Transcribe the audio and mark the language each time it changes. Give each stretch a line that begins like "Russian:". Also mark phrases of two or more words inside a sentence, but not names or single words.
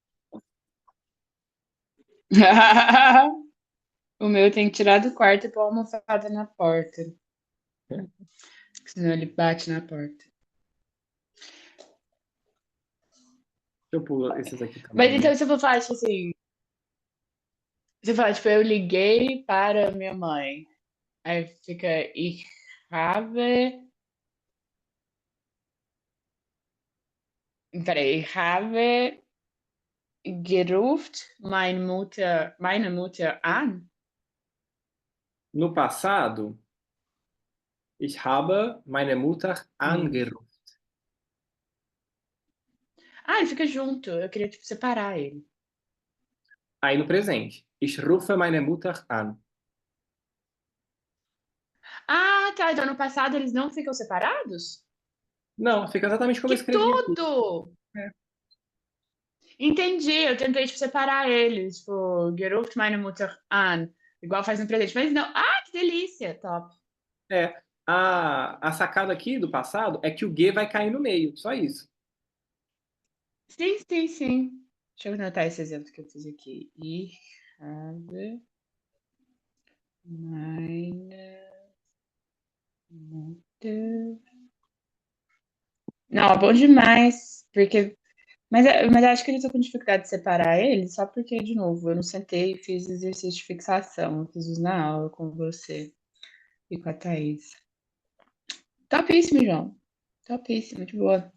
Portuguese: O meu tem que tirar do quarto e pôr a almofada na porta. Senão ele bate na porta. Eu pulo esses aqui Mas também, então, né? se eu for falar, tipo assim, você fala, tipo, eu liguei para minha mãe. Aí fica
German: ich habe. Peraí, ich habe gerufen meine Mutter an.
Portuguese: No passado,
German: ich habe meine Mutter Hum. angerufen.
Portuguese: Ah, ele fica junto. Eu queria, tipo, separar ele. Aí no presente,
German: ich rufe meine Mutter an.
Portuguese: Ah, tá. Então no passado eles não ficam separados? Não, fica exatamente como eu Que escrevi aqui. tudo! É. Entendi. Eu tentei, tipo, separar eles. Tipo,
German: gerufen meine Mutter an.
Portuguese: Igual faz no presente. Mas não. Ah, que delícia. Top. É. A sacada aqui do passado é que o G vai cair no meio, só isso. Sim, sim, sim. Deixa eu anotar esse exemplo que eu fiz aqui.
German: Ich habe meine Mutter.
Portuguese: Não, é bom demais. Porque. Mas acho que eu tô com dificuldade de separar eles, só porque, de novo, eu não sentei e fiz exercício de fixação. Eu fiz isso na aula com você e com a Thaís. Topíssimo, João. Topíssimo, de boa.